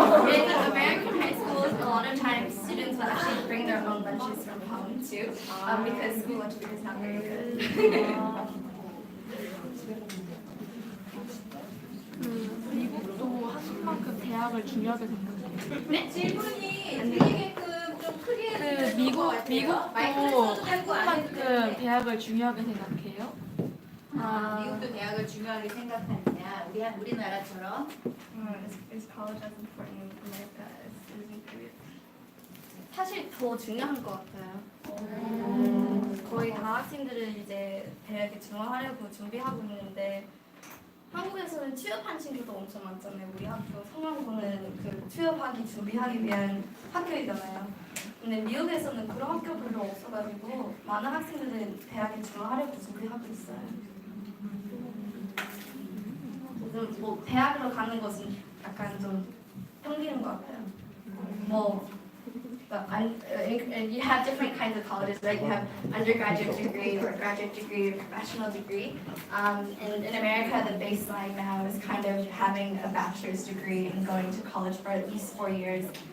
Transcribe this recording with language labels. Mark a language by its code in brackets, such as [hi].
[en] In American high schools, a lot of times students will actually bring their own lunches from home too, because school lunch food is not very good. [ko] 미국도 한국만큼 대학을 중요하게 생각해요. 네? 질문이 들리게끔 좀 크게 그 미국도 한국만큼 대학을 중요하게 생각해요. 미국도 대학을 중요하게 생각하느냐 우리나라처럼 [en] Is college as important in America as it is in Korea? [ko] 사실 더 중요한 것 같아요. 거의 다 학생들은 이제 대학에 지원하려고 준비하고 있는데 한국에서는 취업한 친구도 엄청 많잖아요. 우리 학교 성황고는 그 취업하기 준비하기 위한 학교이잖아요. 근데 미국에서는 그런 학교 별로 없어가지고 많은 학생들은 대학에 지원하려고 준비하고 있어요. 그래서 뭐 대학으로 가는 것은 약간 좀 땡기는 것 같아요. [en] 뭐 and you have different kinds of colleges, right? You have undergraduate degree or graduate degree or professional degree. And in America, the baseline now is kind of having a bachelor's degree and going to college for at least 4 years.